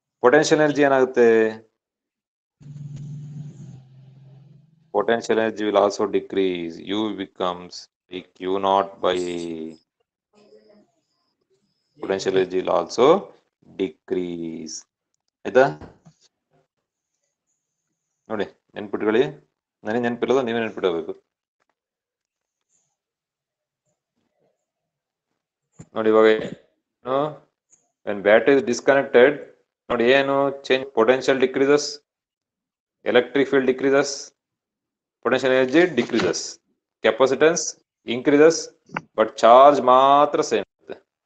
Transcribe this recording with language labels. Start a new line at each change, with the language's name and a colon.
English: Potential energy ಏನಾಗುತ್ತೆ, potential energy will also decrease. U becomes Q naught by potential energy will also decrease.
Kannada: ಆಯ್ತಾ ನೋಡಿ ನೆನ್ಪಿಟ್ಕೊಳ್ಳಿ, ನನಗೆ ನೆನ್ಪಿರೋದು ನೀವೇ ನೆನ್ಪಿಡಬೇಕು. ನೋಡಿ ಇವಾಗ
English: when battery is disconnected,
Kannada: ನೋಡಿ ಏನು change,
English: potential decreases, electric field decreases, potential energy decreases, capacitance increases, but charge
Kannada: ಮಾತ್ರ ಸೇಮ್ ಇರುತ್ತೆ.